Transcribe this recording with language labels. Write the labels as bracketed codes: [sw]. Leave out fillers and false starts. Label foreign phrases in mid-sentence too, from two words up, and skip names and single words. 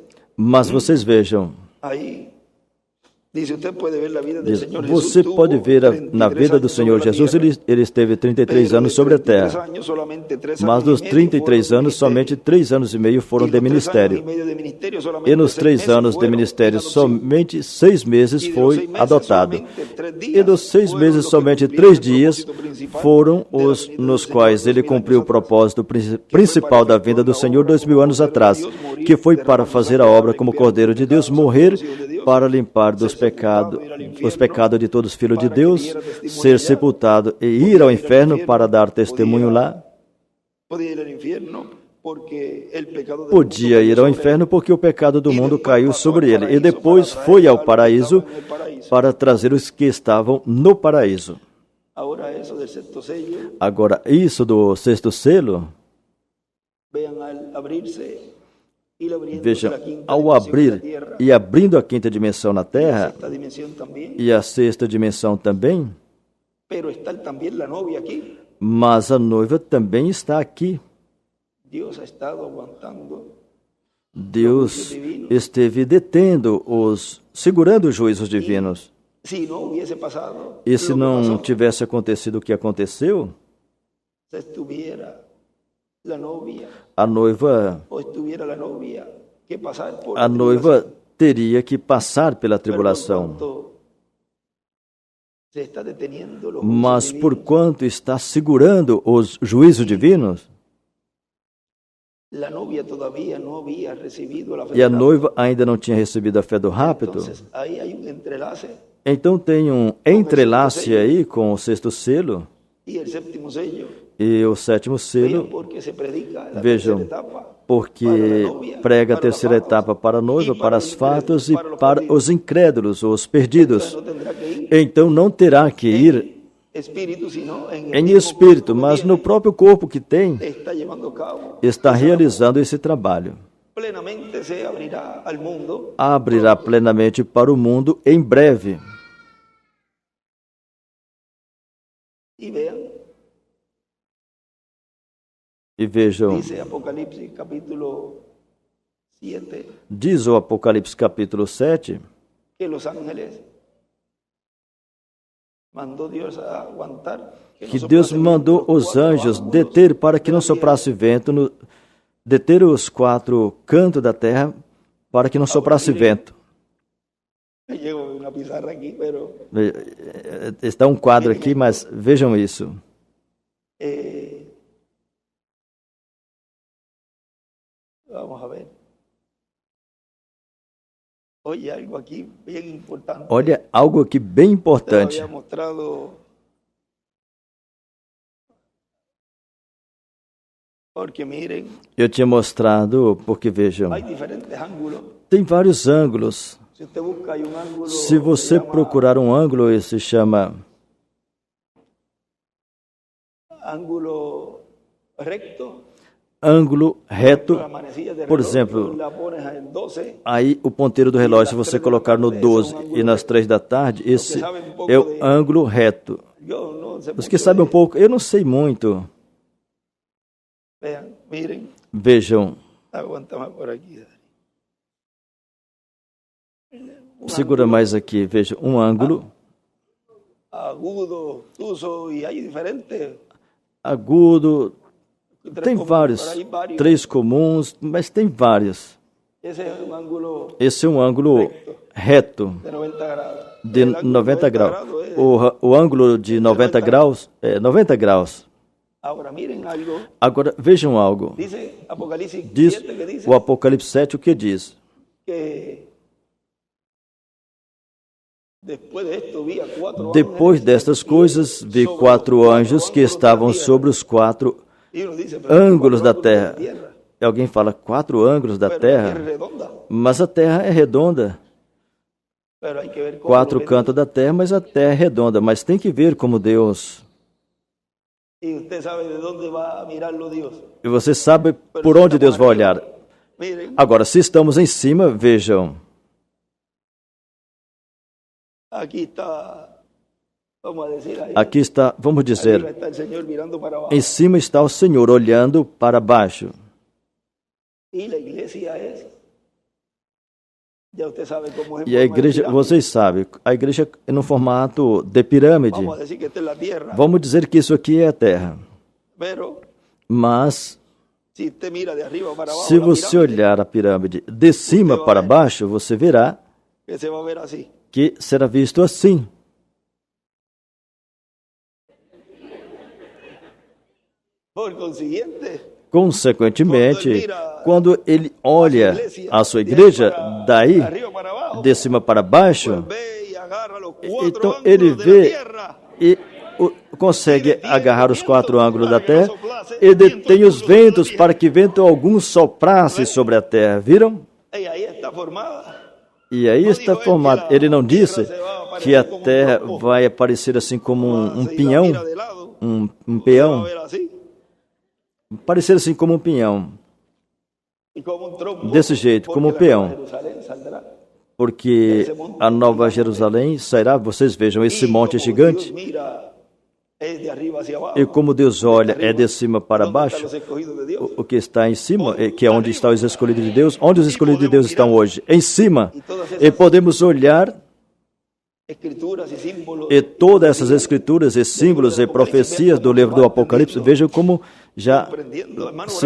[pt] Mas vocês vejam, [es] ahí dice, usted puede ver la vida del [pt] diz, [es] Señor Jesús. [pt] você [es] tuvo [pt] pode ver na 33 vida do [es] años [pt] Senhor [es] sobre la [pt] Jesus, [es] tierra, [pt] ele esteve 33 [es] pero [pt] anos [es] de [pt] sobre a [es] 33 [pt] terra. [es] años, solamente 3 [pt] Mas [es] años [pt] dos [es] y medio [pt] 33 [es] fueron [pt] anos, [es] de [pt] somente [es] ministerio. [pt] 3 anos e meio foram [es] Y de los 3 años y [pt] ministério. [es] medio de ministerio, solamente [pt] E nos [es] 6 [pt] 3 [es] meses [pt] anos de [es] fueron [pt] ministério, [es] en adopción. [pt] somente 6 meses [es] Y de los [pt] foi [es] 6 meses, [pt] adotado. [es] solamente 3 [pt] E [es] días [pt] dos 6 [es] fueron [pt] meses, [es] los que [pt] somente [es] cumplieron [pt] 3 [es] el [pt] dias [es] propósito principal [pt] foram [es] de la [pt] os [es] venida [pt] nos [es] del [pt] quais [es] Señor [pt] ele [es] 2000 [pt] cumpriu o [es] años atrás. [pt] propósito principal da vinda do Senhor 2000 anos atrás, que foi para fazer a obra como Cordeiro de Deus, morrer para limpar dos pecados, os pecados de todos os filhos de Deus, ser sepultado e ir ao inferno para dar testemunho lá. Podia ir ao inferno porque [es] el pecado del [pt] Podia [es] mundo [pt] ir [es] cayó [pt] ao [es] sobre [pt] inferno [es] él. [pt] porque o pecado do E mundo depois caiu passou sobre ao ele. E paraíso depois para foi trazer ao a que paraíso estavam no paraíso. para trazer os que estavam no paraíso. [es] Agora eso del sexto sello, [pt] Agora, isso do sexto selo, [es] vean al abrirse y abriendo [pt] vejam, [es] la quinta [pt] ao [es] dimensión de la [pt] abrir [es] tierra, [pt] e abrindo a quinta dimensão na Terra [es] esta dimensión también, [pt] e a sexta dimensão também, [es] pero está también la novia aquí. [pt] mas a noiva também está aqui. [es] Dios ha estado aguantando. [pt] Deus esteve detendo segurando os juízos divinos. [es] Si no hubiese pasado, [pt] E se [es] lo que [pt] não [es] pasó, [pt] tivesse acontecido o que aconteceu, [es] se estuviera la novia [pt] a noiva [es] o estuviera la novia que pasar por [pt] a [es] la [pt] noiva [es] tribulación. [pt] teria que passar pela [es] Pero por [pt] tribulação. [es] cuanto se está deteniendo los [pt] Mas [es] juicios [pt] por [es] divinos, [pt] quanto está segurando os juízos divinos, [es] la novia todavía no había recibido la fe [pt] e a [es] del [pt] noiva ainda não tinha recebido a fé do rápido, [es] Entonces, ahí hay un entrelace [pt] então tem um entrelace aí com o sexto selo, [es] Y el séptimo sello, [pt] E o sétimo selo, [es] porque se predica la [pt] vejam, [es] tercera etapa [pt] porque [es] para la novia, [pt] prega a [es] para [pt] terceira [es] los fatos, [pt] etapa para a noiva, [es] y [pt] para [es] los [pt] as fatos e [es] incrédulos, los [pt] para [es] perdidos. [pt] os incrédulos, os perdidos. [es] Entonces no tendrá que ir [pt] Então não terá que ir [es] espíritu, sino en el [pt] em [es] mismo [pt] espírito, [es] cuerpo que [pt] mas [es] tiene, [pt] no próprio corpo que tem, [es] está llevando a cabo. [pt] está realizando esse trabalho. [es] Plenamente se abrirá al mundo. [pt] Abrirá plenamente para o mundo em breve. [es] Y vean, [pt] E vejam, [es] dice Apocalipsis capítulo 7, [pt] diz o Apocalipse capítulo 7, [es] que los ángeles mandó Dios a aguantar. [pt] que Deus mandou os anjos deter para que não soprasse vento, deter os 4 cantos da terra para que não soprasse vento. [es] Llego una pizarra aquí, pero [pt] Está um quadro aqui, mas vejam isso. [es] Vamos a ver. Oye, algo aquí bien importante. [pt] Olha, algo aqui bem [es] Te [pt] importante. [es] había mostrado. Porque miren, [pt] Eu tinha mostrado, porque vejam, [es] hay diferentes ángulos. [pt] tem vários ângulos. [es] Si usted busca, hay un ángulo. [pt] Se você [es] que se llama [pt] procurar um ângulo, esse se chama [es] ángulo recto. [pt] ângulo reto. [es] La manecilla de [pt] Por [es] reloj, [pt] exemplo, [es] tú la pones en 12. [pt] Aí o ponteiro do relógio, se você colocar no 12 e nas 3 da tarde, esse é o ângulo reto. [es] Yo no sé [pt] Os [es] mucho [pt] que sabem um [es] de- [pt] pouco, eu não sei muito. [es] Vean, miren, [pt] Vejam, [es] aguántame por aquí. [pt] segura mais aqui, veja, um ângulo [es] Agudo, tuso, y hay diferentes. [pt] agudo, [es] Tres [pt] tem [es] comunes, [pt] vários, [es] pero hay varios. [pt] 3 comuns, mas tem vários. [es] Ese es un ángulo [pt] Esse é um ângulo reto [es] de 90 grados. [pt] de [es] El ángulo [pt] 90 graus. [es] es- [pt] O ângulo de 90 graus é 90 graus. [es] Ahora miren algo. [pt] Agora vejam algo. [es] Dice Apocalipsis [pt] Diz [es] 7 que dice [pt] o Apocalipse 7 o que diz? [es] que después de esto vi a 4 [pt] Depois [es] ángeles [pt] destas coisas, vi 4 anjos que estavam sobre os 4 [es] Y uno dice, pero [pt] ângulos da [es] cuatro [pt] terra. [es] ángulos de tierra. [pt] E alguém fala 4 ângulos da [es] Pero la tierra [pt] terra, [es] es redonda. [pt] mas a terra é redonda. [es] Pero hay que ver cómo [pt] 4 [es] lo ven. [pt] cantos da terra, mas a terra é redonda. Mas tem que ver como Deus. [es] Y usted sabe de dónde va a mirarlo Dios. [pt] E você sabe [es] Pero [pt] por [es] si [pt] onde [es] estamos [pt] Deus vai [es] arriba, [pt] olhar. [es] Miren, [pt] Agora, se estamos em cima, vejam. [es] aquí está, vamos a decir ahí. [pt] Aqui está, vamos [es] Arriba [pt] dizer, [es] está el Señor mirando para abajo. [pt] em cima está o Senhor olhando para baixo. [es] Y la iglesia es, ya usted sabe cómo es. en [pt] E a [es] forma de [pt] igreja, [es] pirámide. [pt] vocês sabem, a igreja é no formato de pirâmide. [es] Vamos a decir que esta es la tierra. [pt] Vamos dizer que isso aqui é a terra. [es] Pero [pt] Mas, [es] si usted mira de arriba para abajo, [pt] se [es] la [pt] você [es] pirámide, [pt] olhar a pirâmide de cima para baixo, você verá [es] que se va a ver así. [pt] que será visto assim. [es] Por consiguiente, [pt] Consequentemente, quando ele olha a sua igreja daí, [es] arriba para abajo, [pt] de cima para baixo, [es] ve y agarra los 4 [pt] então [es] ángulos [pt] ele [es] de la [pt] vê [es] tierra. [pt] e consegue agarrar os 4 ângulos da terra e detém os ventos para que vento algum soprasse sobre a terra. Viram? [es] Y ahí está formada. [pt] E aí está formado. Ele não disse que a terra vai aparecer assim como um [es] Si la [pt] pinhão, [es] mira de lado, [pt] um [es] se va a [pt] peão, [es] ver así. [pt] parecer assim como um pinhão, [es] Y como un tronco, [pt] desse jeito, [es] porque [pt] como um [es] la [pt] peão. [es] Nueva Jerusalén saldrá. [pt] Porque a Nova Jerusalém sairá, vocês vejam, esse [es] Y [pt] monte é [es] como [pt] gigante, [es] Dios mira, es de arriba hacia abajo. [pt] e como Deus olha, é de cima para [es] ¿Dónde están [pt] baixo. [es] los escogidos de Dios? [pt] O que está em cima, que é onde estão os escolhidos de Deus. Onde os escolhidos de Deus estão hoje? Em cima. E podemos olhar [es] Escrituras y símbolos. [pt] e todas essas escrituras e símbolos e profecias do livro do Apocalipse, vejam como já [es] Comprendiendo, hermano, [pt] se